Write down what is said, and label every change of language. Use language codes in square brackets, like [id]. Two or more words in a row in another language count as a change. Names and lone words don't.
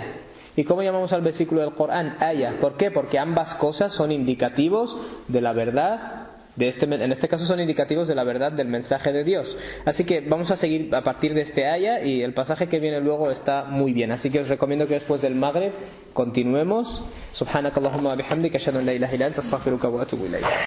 [es] ¿Y cómo llamamos al versículo del Corán? Aya. ¿Por qué? Porque ambas cosas son indicativos de la verdad. En este caso son indicativos de la verdad del mensaje de Dios. Así que vamos a seguir a partir de este aya, y el pasaje que viene luego está muy bien. Así que os recomiendo que después del Maghrib continuemos. [ar] سبحانك اللهم وبحمدك أشهد أن لا إله إلا أنت أستغفرك وأتوب إليك.